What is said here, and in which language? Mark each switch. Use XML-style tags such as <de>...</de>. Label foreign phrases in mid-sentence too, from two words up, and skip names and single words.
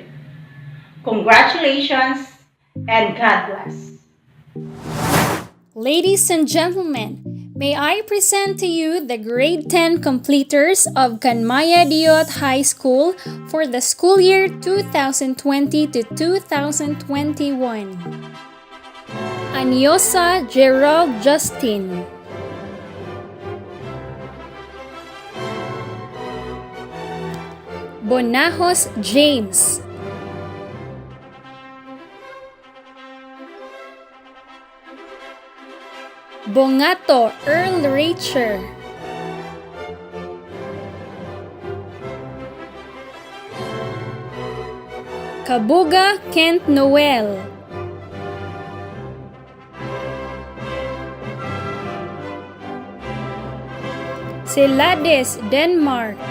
<en>Congratulations and God bless. Ladies and gentlemen, may I present to you the grade 10 completers of Canmaya Diot High School for the school year 2020 to 2021. Anyosa Gerald Justin, Bonajos James, Bongato Earl Racher, Kabuga Kent Noel, Celades Denmark,</en>